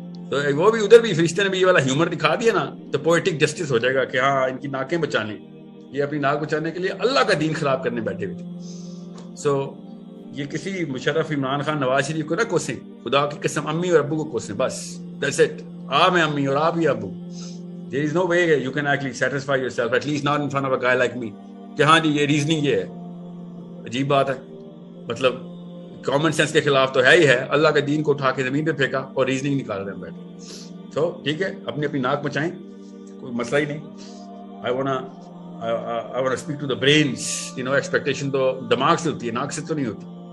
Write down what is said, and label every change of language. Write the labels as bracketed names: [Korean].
[Urdu] تو وہ بھی ادھر بھی فرشتے نے بھی یہ والا ہیومر دکھا دیا نا، تو پوئٹک جسٹس ہو جائے گا کہ ہاں ان کی ناکیں بچانے، یہ اپنی ناک بچانے کے لیے اللہ کا دین خراب کرنے بیٹھے ہوئے تھے. سو یہ کسی مشرف عمران خان نواز شریف کو نہ کوسیں، خدا کی قسم امی اور ابو کو کوسیں، بس [English] that's it. [Urdu] آپ ہیں امی اور آپ ہی ابو. [English] There is no way you can actually satisfy yourself, at least not in front of a guy like me. [Urdu] کہ ہاں جی یہ ریزننگ یہ ہے، عجیب بات ہے. مطلب کامن سینس کے خلاف تو ہے ہی ہے، اللہ کے دین کو اٹھا کے زمین پہ پھینکا اور ریزننگ نکال رہے ہیں بیٹھے. سو ٹھیک ہے اپنی ناک بچائیں، کوئی مسئلہ ہی نہیں. [English] I wanna speak to the brains, [Urdu] expectation تو دماغ سے ہوتی ہے، ناک سے تو نہیں ہوتی.